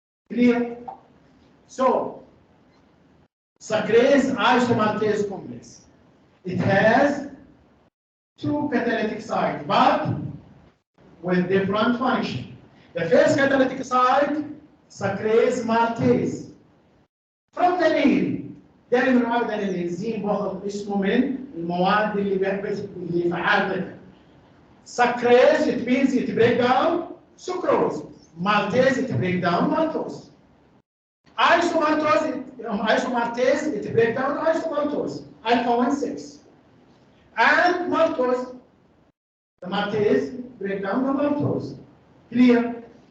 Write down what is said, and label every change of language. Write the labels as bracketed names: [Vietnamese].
[English] Clear? So, sucrase isomaltase complex. It has two catalytic sites, but with different function. The first catalytic site, sucrase maltase. From the name, [Arabic] دائما وابدا الانزيم باخذ اسمه من المواد اللي فعالتها. [English] Sucrase, it means it break down sucrose. Maltase, it break down maltose. Isomaltose, it break down isomaltose, alpha-1,6. And maltose, the maltase break down the maltose. Clear?